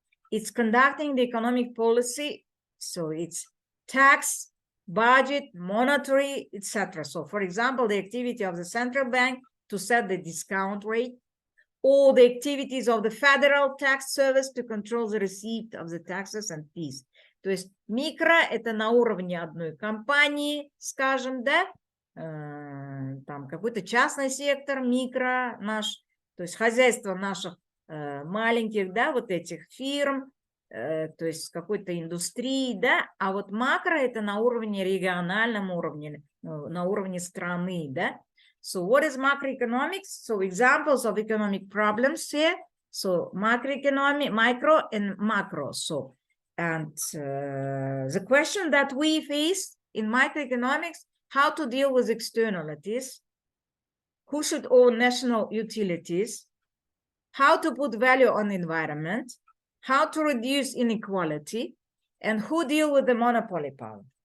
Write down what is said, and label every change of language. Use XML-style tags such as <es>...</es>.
<en>It's conducting the economic policy. So it's tax, budget, monetary, etc. So for example, the activity of the central bank to set the discount rate, or the activities of the federal tax service to control the receipt of the taxes and fees.</en> <ru>То есть микро – это на уровне одной компании, скажем, да, там какой-то частный сектор, микро наш, то есть хозяйство наших маленьких, да, вот этих фирм, то есть какой-то индустрии, да, а вот макро – это на уровне региональном уровне, на уровне страны, да.</ru> <en>So what is macroeconomics? So examples of economic problems here. So macroeconomic, micro and macro. So, and the question that we face in macroeconomics, how to deal with externalities, who should own national utilities, how to put value on the environment, how to reduce inequality, and who deal with the monopoly power.</en>